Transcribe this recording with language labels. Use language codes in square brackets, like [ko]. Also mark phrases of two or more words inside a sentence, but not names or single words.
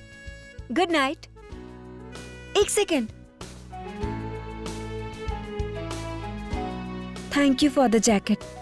[en] Good night. एक second, thank you for the jacket।